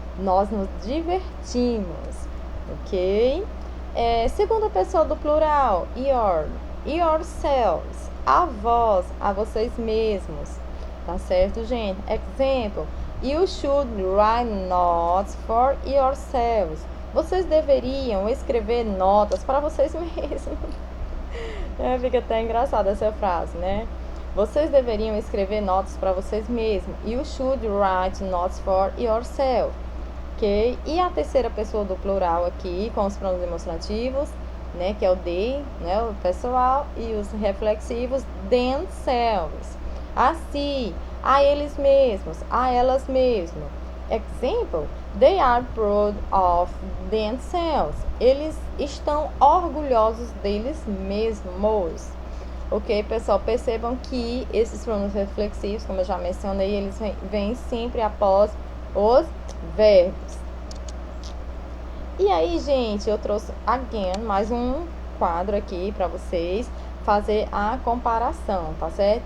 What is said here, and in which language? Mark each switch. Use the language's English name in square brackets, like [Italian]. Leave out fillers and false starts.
[Portuguese] Nós nos divertimos, ok? Segunda pessoa do plural, yourselves. A vós, a vocês mesmos. Tá certo, gente? [English] Example, you should write notes for yourselves. [Portuguese] Vocês deveriam escrever notas para vocês mesmos. Fica até engraçada essa frase, né? Vocês deveriam escrever notas para vocês mesmos. [English] You should write notes for yourself. Ok? [Portuguese] E a terceira pessoa do plural aqui, com os pronomes demonstrativos, né? Que é o they, né? O pessoal. E os reflexivos, themselves. A si, a eles mesmos, a elas mesmas. [English] Example, they are proud of themselves. [Portuguese] Eles estão orgulhosos deles mesmos. Ok, pessoal, percebam que esses pronomes reflexivos, como eu já mencionei, eles vêm sempre após os verbos. E aí, gente, eu trouxe again mais um quadro aqui para vocês fazer a comparação, tá certo?